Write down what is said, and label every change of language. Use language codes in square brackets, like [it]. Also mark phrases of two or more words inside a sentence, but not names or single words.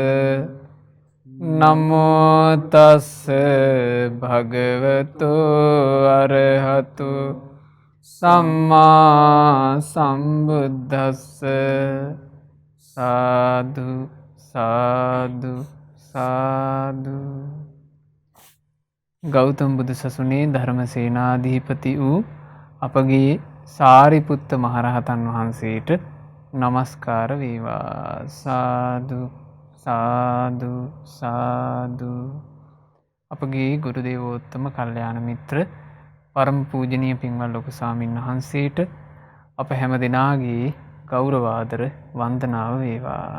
[pi] නමෝ තස් භගවතු අරහතු සම්මා සම්බුද්දස්ස. [si] සාදු සාදු සාදු. ගෞතම බුදු සසුනේ ධර්මසේනාධිපති වූ අපගේ සාරිපුත්ත මහරහතන් වහන්සේට නමස්කාර වේවා. සාදු සාදු සාදු. අපගේ ගුරු දේවෝත්තම කල්යාණ මිත්‍ර පරම පූජනීය පින්වත් ලොකු ස්වාමීන් වහන්සේට අප හැම දෙනාගේ ගෞරවාදර වන්දනාව වේවා.